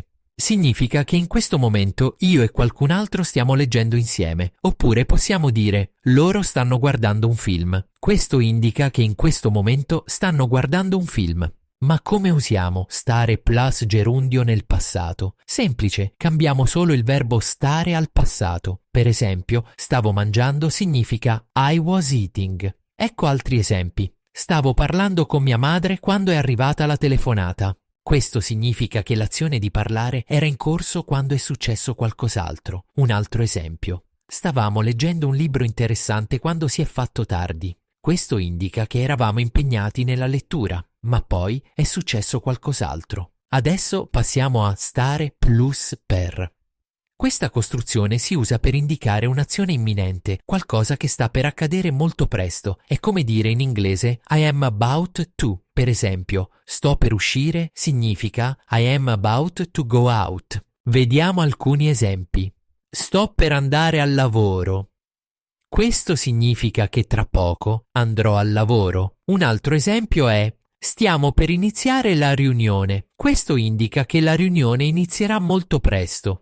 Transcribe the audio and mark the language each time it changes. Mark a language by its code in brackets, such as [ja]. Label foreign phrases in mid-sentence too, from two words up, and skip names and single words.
[it] Significa che in questo momento io e qualcun altro stiamo leggendo insieme, oppure possiamo dire loro stanno guardando un film. Questo indica che in questo momento stanno guardando un film. Ma come usiamo stare plus gerundio nel passato? Semplice, cambiamo solo il verbo stare al passato. Per esempio, stavo mangiando significa [en] I was eating. [it] Ecco altri esempi. Stavo parlando con mia madre quando è arrivata la telefonata. Questo significa che l'azione di parlare era in corso quando è successo qualcos'altro. Un altro esempio. Stavamo leggendo un libro interessante quando si è fatto tardi. Questo indica che eravamo impegnati nella lettura, ma poi è successo qualcos'altro. Adesso passiamo a stare plus per. Questa costruzione si usa per indicare un'azione imminente, qualcosa che sta per accadere molto presto. È come dire in inglese [en] I am about to. [it] Per esempio, sto per uscire significa [en] I am about to go out. [it] Vediamo alcuni esempi. Sto per andare al lavoro. Questo significa che tra poco andrò al lavoro. Un altro esempio è stiamo per iniziare la riunione. Questo indica che la riunione inizierà molto presto.